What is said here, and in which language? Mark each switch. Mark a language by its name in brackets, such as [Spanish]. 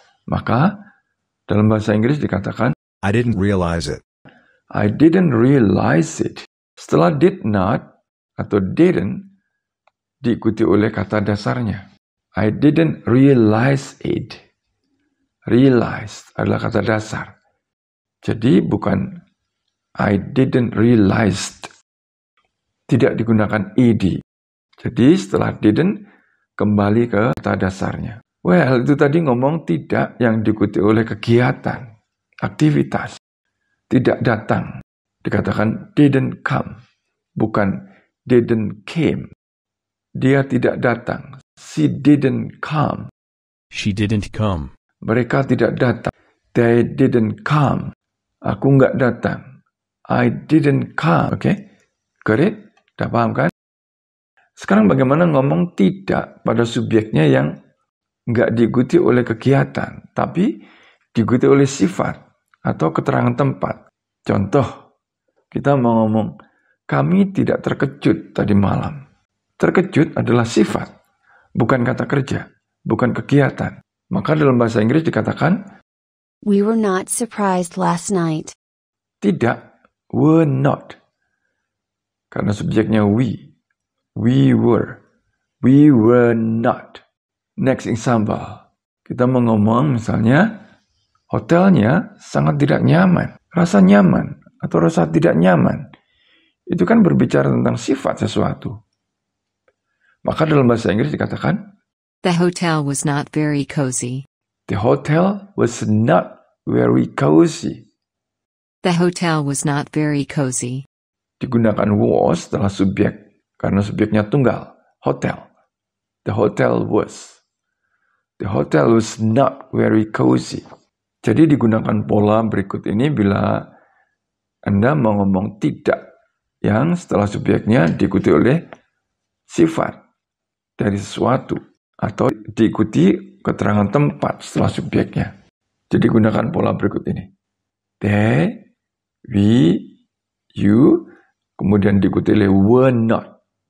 [Indonesian] Maka dalam bahasa Inggris dikatakan, [English] I didn't realize it. I didn't realize it. [Indonesian] Setelah did not atau didn't diikuti oleh kata dasarnya. [English] I didn't realize it. Realize [Indonesian] adalah kata dasar. Jadi bukan [English] I didn't realize. [Indonesian] Tidak digunakan ed. Jadi setelah didn't kembali ke kata dasarnya. Well, itu tadi ngomong tidak yang diikuti oleh kegiatan, aktivitas. Tidak datang. Dikatakan [English] didn't come. [Indonesian] Bukan [English] didn't came. [Indonesian] Dia tidak datang. [English] She didn't come. She didn't come. [Indonesian] Mereka tidak datang. [English] They didn't come. [Indonesian] Aku nggak datang. [English] I didn't come. Oke? Got it? [Indonesian] Udah paham kan? Sekarang bagaimana ngomong tidak pada subjeknya yang nggak diikuti oleh kegiatan, tapi diikuti oleh sifat atau keterangan tempat. Contoh, kita mau ngomong, kami tidak terkejut tadi malam. Terkejut adalah sifat, bukan kata kerja, bukan kegiatan. Maka dalam bahasa Inggris dikatakan, [English] We were not surprised last night. [Indonesian] tidak, were not. Karena subjeknya we. [English] We were not. Next example, [Indonesian] kita mau ngomong misalnya, hotelnya sangat tidak nyaman. Rasa nyaman atau rasa tidak nyaman. Itu kan berbicara tentang sifat sesuatu. Maka dalam bahasa Inggris dikatakan, [English] The hotel was not very cozy. the hotel was not very cozy. The hotel was not very cozy. [Indonesian] Digunakan was setelah subjek, karena subjeknya tunggal, hotel. [English] The hotel was. The hotel was not very cozy. [Indonesian] Jadi digunakan pola berikut ini bila Anda mau ngomong tidak, yang setelah subjeknya diikuti oleh sifat dari sesuatu, atau diikuti keterangan tempat setelah subjeknya. Jadi gunakan pola berikut ini. They, we, you, kemudian diikuti oleh were not.